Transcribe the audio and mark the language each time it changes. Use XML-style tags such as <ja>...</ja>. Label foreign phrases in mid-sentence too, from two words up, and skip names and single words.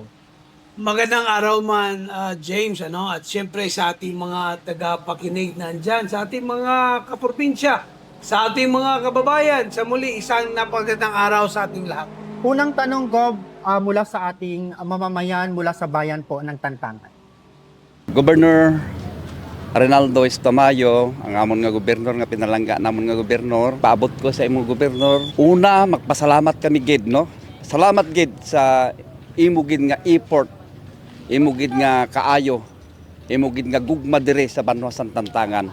<tl>Magandang araw man, James, at siyempre sa ating mga tagapakinig nandyan, sa ating mga kaprobinsya, sa ating mga kababayan, sa muli isang napagandang araw sa ating lahat. Unang tanong, Gov, mula sa ating mamamayan, mula sa bayan po ng Tantangan.</tl> <hil>Governor Reynaldo Tamayo, ang amon nga gobernador nga pinalangga namon nga gobernador, paabot ko sa imong gobernador. Una, magpasalamat kami gid, no? Salamat gid sa imo gid nga effort, imo gid nga kaayo, imo gid nga gugma dire sa Banwasan Tantangan.</hil>